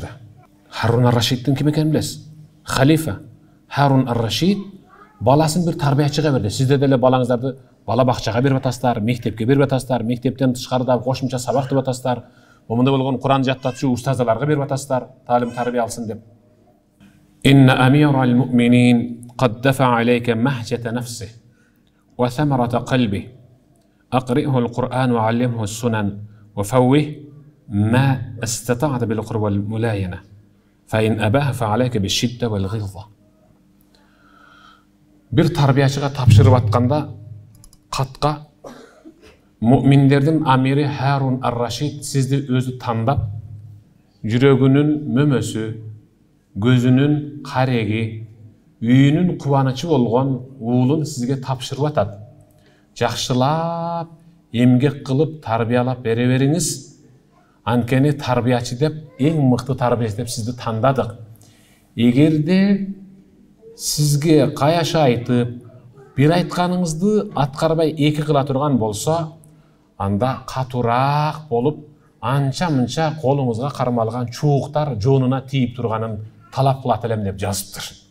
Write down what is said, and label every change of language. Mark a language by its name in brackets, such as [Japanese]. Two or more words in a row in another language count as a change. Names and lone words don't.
[Kyrgyz] Харун ар-Рашиддин ким экенин билесиз? Халифа. Харун ар-Рашид баласын бир тарбиячыга берди. Сиздер деле балаңыздарды бала бакчага берип атасыздар, мектепке берип атасыздар, мектептен тышкарыда кошумча сабак деп атасыздар. Момундай болгон Куран жаттатчу устаздарга берип атасыздар, таалим тарбия алсын деп. [Arabic] إن أمير المؤمنين قد دفع عليك مهجة نفسه وثمرة قلبه أقرئه القرآن وعلمه السنن وفوه ما استطعت بالقرب والملاينة فإن أباه فعليك بالشدة والغلظة. [Kyrgyz] Бир тарбиячыга тапшырып атканда катка мүминдерден амири Харун ар-Рашид сизди өзү тандап, жүрөгүнүн мөмөсү, көзүнүн кареги, үйүнүн кубанычы болгон уулун сизге тапшырып атат. Жакшылап, эмгек кылып тарбиялап бере бериңиз. Анткени тарбиячы деп, эң мыкты тарбиячы деп сизди тандадык. Эгерде сизге каяша айтып, бир айтканыңызды аткарбай эки кыла турган болсо, анда катуураак болуп, анча-мынча колуңузга кармалган чууктар жоонуна тийип турганын талап кылат элем деп жазыптыр.